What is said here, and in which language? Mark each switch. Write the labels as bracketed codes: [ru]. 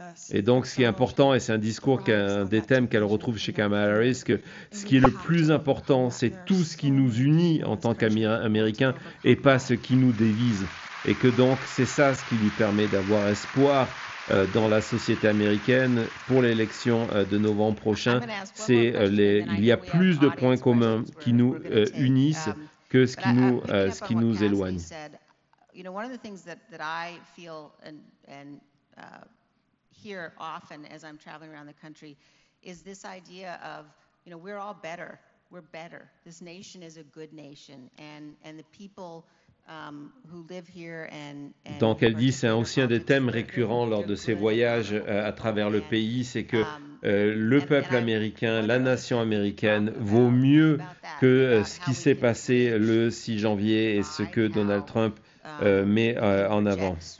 [fr] Et donc, ce qui est important, et c'est un discours, un des thèmes qu'elle retrouve chez Kamala Harris, que ce qui est le plus important, c'est tout ce qui nous unit en tant qu'Américains et pas ce qui nous divise. Et que donc, c'est ça ce qui lui permet d'avoir espoir dans la société américaine pour l'élection de novembre prochain. Il y a plus de points communs qui nous unissent que ce qui nous éloigne. [en] You know, one of the things that I feel and hear often as I'm traveling around the country is this idea of, you know, we're all better. We're better. This nation is a good nation, and the people who live here and [fr] donc elle dit, c'est aussi un des thèmes récurrents lors de ses voyages à travers le pays, c'est que le peuple américain, la nation américaine vaut mieux que ce qui s'est passé le 6 janvier et ce que Donald Trump met en avant.